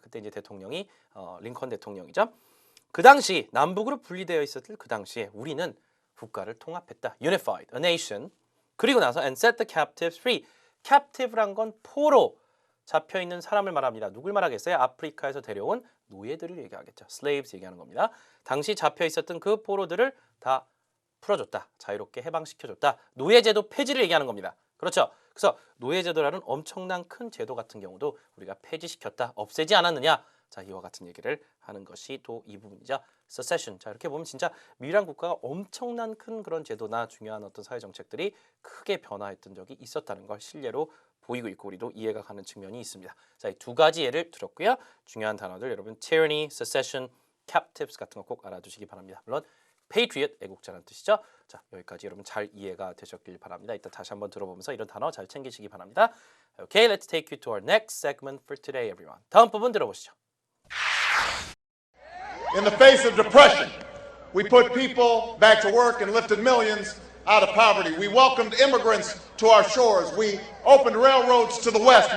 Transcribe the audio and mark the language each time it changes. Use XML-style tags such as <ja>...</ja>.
<ko>그때 이제 대통령이 링컨 대통령이죠. 그 당시 남북으로 분리되어 있었을 그 당시에 우리는 국가를 통합했다.</ko> <en>Unified a nation.</en> <ko>그리고 나서</ko> <en>and set the captives free.</en> <ko>captive란 건 포로 잡혀 있는 사람을 말합니다. 누굴 말하겠어요? 아프리카에서 데려온 노예들을 얘기하겠죠. slaves 얘기하는 겁니다. 당시 잡혀 있었던 그 포로들을 다 풀어줬다. 자유롭게 해방시켜줬다. 노예제도 폐지를 얘기하는 겁니다. 그렇죠? 그래서 노예제도라는 엄청난 큰 제도 같은 경우도 우리가 폐지시켰다. 없애지 않았느냐? 자, 이와 같은 얘기를 하는 것이 또 이 부분이죠.</ko> <en>secession.</en> <ko>자, 이렇게 보면 진짜 미국이란 국가가 엄청난 큰 그런 제도나 중요한 어떤 사회 정책들이 크게 변화했던 적이 있었다는 걸 실례로 보이고 있고 우리도 이해가 가는 측면이 있습니다. 자, 이 두 가지 예를 들었고요. 중요한 단어들 여러분 tyranny, secession, captives 같은 거 꼭 알아두시기 바랍니다. 물론 patriot, 애국자라는 뜻이죠. 자, 여기까지 여러분 잘 이해가 되셨길 바랍니다. 일단 다시 한번 들어보면서 이런 단어 잘 챙기시기 바랍니다.</ko> <en>Okay, let's take you to our next segment for today, everyone.</en> <ko>다음 부분 들어보시죠.</ko> <en>In the face of depression, we put people back to work and lifted millions out of poverty. We welcomed immigrants to our shores. We opened railroads to the west.</en>